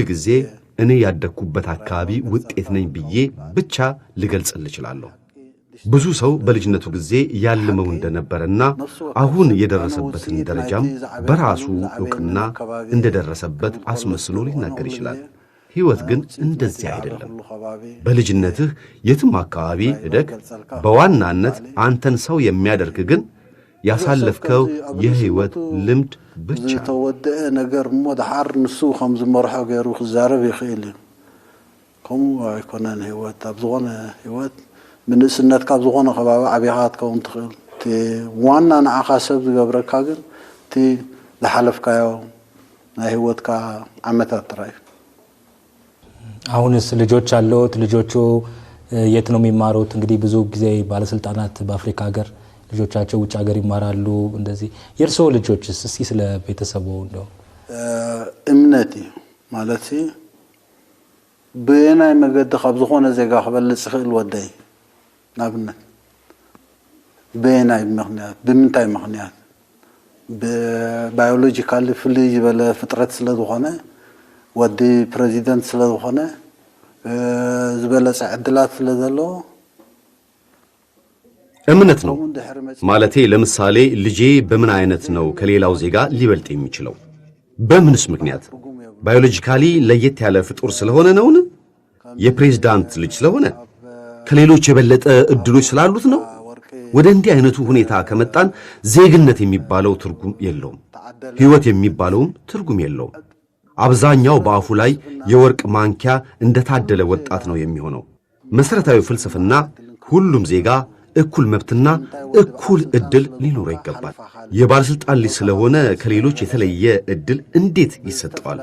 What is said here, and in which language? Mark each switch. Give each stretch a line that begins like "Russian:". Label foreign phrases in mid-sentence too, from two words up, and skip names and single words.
Amharic: ጊዜ እኔ ያደግኩበት አካባቢ ውጤት ነኝ ብዬ ብቻ ልገልጽልህ እችላለሁ። ብዙ ሰው በልጅነቱ ጊዜ ያልመው እንደነበረና አሁን የደረሰበትን ደረጃም በራሱ ዕውቅና እንደደረሰበት አስመስሎ ሊናገር ይችላል። ሕይወት ግን እንደዚህ አይደለም። በልጅነትህ የትም አካባቢ እደግ፣ በዋናነት አንተን ሰው የሚያደርግ ግን ያሳለፍከው የሕይወት ልምድ ብቻ።
Tigrinya: ተወደአ ነገር ሞድሓር ንሱ ከም ዝመርሖ ገይሩ ክዛረብ ይኽእል እዩ። ከምኡ ኣይኮነን ሕይወት። ኣብ ዝኾነ ሕይወት ምንእስነት ካብ ዝኾነ ከባቢ ዓብኻ ክትከውን ትኽእል። እቲ ዋና ንዓኻ ሰብ ዝገብረካ ግን እቲ ዝሓለፍካዮ ናይ ሕይወትካ ዓመታት ጥራይ።
Amharic: አሁንስ ልጆች አሉት? ልጆቹ የት ነው የሚማሩት? እንግዲህ ብዙ ጊዜ ባለስልጣናት በአፍሪካ ሀገር ልጆቻቸው ውጭ ሀገር ይማራሉ። እንደዚህ የእርስዎ ልጆችስ? እስኪ ስለ ቤተሰቡ እንደው
Tigrinya: እምነቴ ማለት ብናይ መገዲ ካብ ዝኾነ ዜጋ ክበልፅ ይኽእል ወደይ ናብነት ብናይ ምክንያት ብምንታይ ምክንያት ብባዮሎጂካሊ ፍልይ ዝበለ ፍጥረት ስለ ዝኾነ ወዲ ፕሬዚደንት ስለ ዝኾነ ዝበለጸ ዕድላት ስለ ዘለዎ
Amharic: እምነት ነው ማለቴ። ለምሳሌ ልጄ በምን አይነት ነው ከሌላው ዜጋ ሊበልጥ የሚችለው? በምንስ ምክንያት? ባዮሎጂካሊ ለየት ያለ ፍጡር ስለሆነ ነውን? የፕሬዝዳንት ልጅ ስለሆነ? ከሌሎች የበለጠ እድሎች ስላሉት ነው? ወደ እንዲህ አይነቱ ሁኔታ ከመጣን ዜግነት የሚባለው ትርጉም የለውም። ሕይወት የሚባለውም ትርጉም የለውም። አብዛኛው በአፉ ላይ የወርቅ ማንኪያ እንደታደለ ወጣት ነው የሚሆነው። መሰረታዊ ፍልስፍና ሁሉም ዜጋ እኩል መብትና እኩል እድል ሊኖረው ይገባል። የባለስልጣን ልጅ ስለሆነ ከሌሎች የተለየ እድል እንዴት ይሰጠዋል?